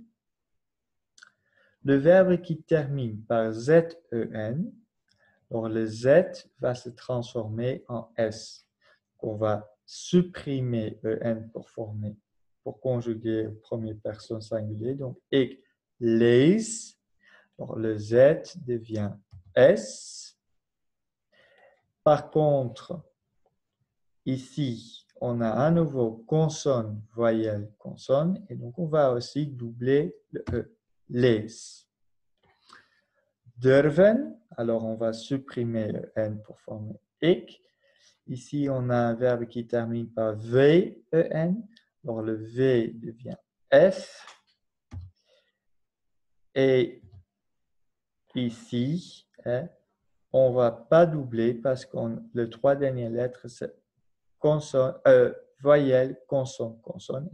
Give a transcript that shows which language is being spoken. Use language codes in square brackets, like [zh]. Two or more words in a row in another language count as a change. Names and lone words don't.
[fr] Le verbe qui termine par Z-E-N, alors le Z va se transformer en S. On va supprimer EN pour conjuguer au premier personne singulier. Donc, [nl] ik lees. [fr] Alors, le Z devient S. Par contre, ici, on a à nouveau consonne, voyelle, consonne. Et donc, on va aussi doubler le E. [nl] Lees. Durven, [fr] alors on va supprimer le N pour former ik. Ici, on a un verbe qui termine par V-E-N. Alors, le V devient F. Et ici, on ne va pas doubler parce que les trois dernières lettres, c'est voyelle, consonne, consonne.